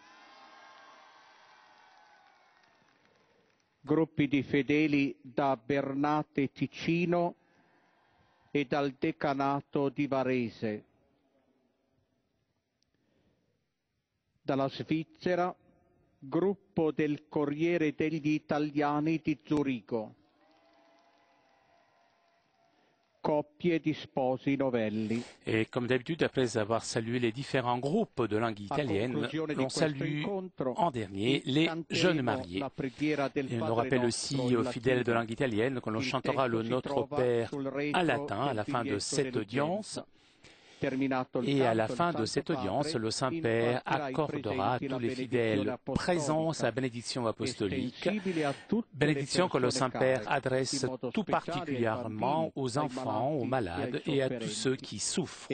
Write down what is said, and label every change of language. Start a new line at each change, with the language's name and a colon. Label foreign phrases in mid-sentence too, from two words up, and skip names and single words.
Italian: Gruppi di fedeli da Bernate Ticino e dal Decanato di Varese. Dalla Svizzera, gruppo del Corriere degli Italiani di Zurigo. Coppie di sposi novelli.
French: Et comme d'habitude, après avoir salué les différents groupes de langue italienne, l'on salue en dernier les jeunes mariés. Et on rappelle aussi aux fidèles de langue italienne que l'on chantera le Notre Père en latin à la fin de cette audience. Et à la fin de cette audience, le Saint-Père accordera à tous les fidèles présents sa bénédiction apostolique, bénédiction que le Saint-Père adresse tout particulièrement aux enfants, aux malades et à tous ceux qui souffrent.